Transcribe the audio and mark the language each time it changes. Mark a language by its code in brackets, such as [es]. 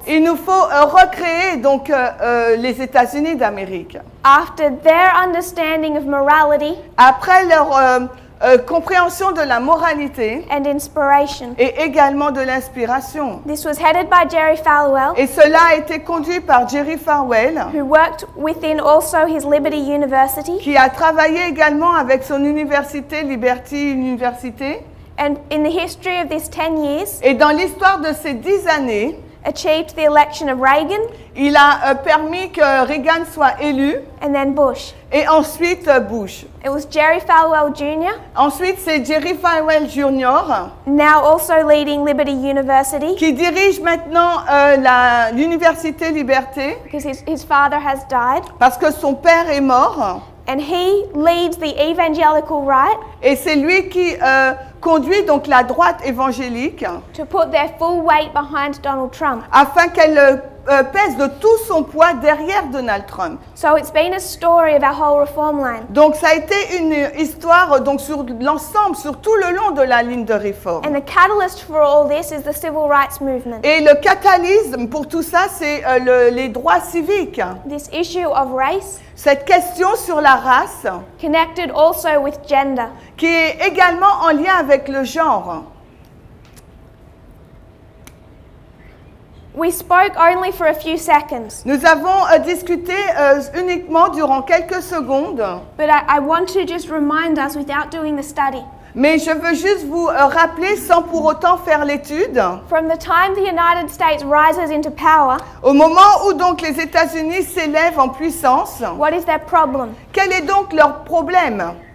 [fr] Il nous faut recréer donc les États-Unis d'Amérique. [en] After their understanding of morality [fr] Après leur compréhension de la moralité [en] and inspiration. [fr] et également de l'inspiration. [en] This was headed by Jerry Falwell, [fr] Et cela a été conduit par Jerry Falwell, [en] who worked within also his Liberty University. [fr] qui a travaillé également avec son université, Liberty University. [en] And in the history of this 10 years, [fr] Et dans l'histoire de ces 10 années, [en] achieved the election of Reagan [fr] Il a permis que Reagan soit élu [en] and then Bush. [fr] et ensuite Bush. [en] It was Jerry Falwell Jr., [fr] Ensuite, c'est Jerry Falwell Jr. [en] now also leading Liberty University [fr] qui dirige maintenant l'Université Liberté [en] because his father has died. [fr] parce que son père est mort. [en] And he leads the evangelical right [fr] Et c'est lui qui conduit donc la droite évangélique [en] to put their full weight behind Donald Trump. [fr] afin qu'elle pèse de tout son poids derrière Donald Trump. [en] So it's been a story of our whole reform line. [fr] Donc ça a été une histoire donc sur l'ensemble, sur tout le long de la ligne de réforme. [en] And the catalyst for all this is the civil rights movement. [fr] Et le catalysme pour tout ça, c'est les droits civiques. [en] This issue of race [fr] Cette question sur la race [en] connected also with gender. [fr] qui est également en lien avec le genre. [en] We spoke only for a few seconds, [fr] Nous avons discuté uniquement durant quelques secondes, [en] but I want to just remind us without doing the study. [fr] mais je veux juste vous rappeler sans pour autant faire l'étude. [en] From the time the United States rises into power, [fr] Au moment où donc les États-Unis s'élèvent en puissance, [en] what is their problem? [fr] quel est donc leur problème?